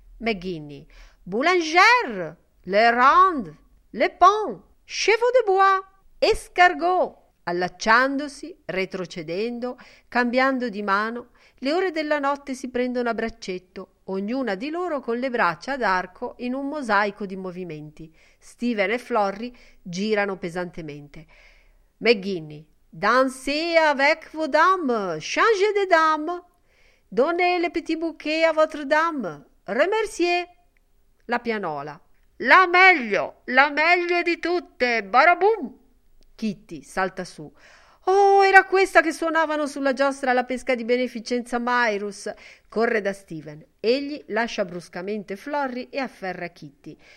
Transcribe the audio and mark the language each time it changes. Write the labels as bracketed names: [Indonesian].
[French] McGinney, Boulanger, Le Ronde, Le Pont, Chevaux de Bois, Escargot, [Italian] allacciandosi, retrocedendo, cambiando di mano. Le ore della notte si prendono a braccetto, ognuna di loro con le braccia ad arco in un mosaico di movimenti. Steven e Florrie girano pesantemente. [French] McGinney, dansez avec vos dames, changez de dames, donnez le petit bouquet à votre dame, remerciez. [Italian] La pianola. La meglio di tutte, barabum! Kitty salta su. Oh, era questa che suonavano sulla giostra alla pesca di beneficenza Myrus! Corre da Steven. Egli lascia bruscamente Florrie e afferra Kitty.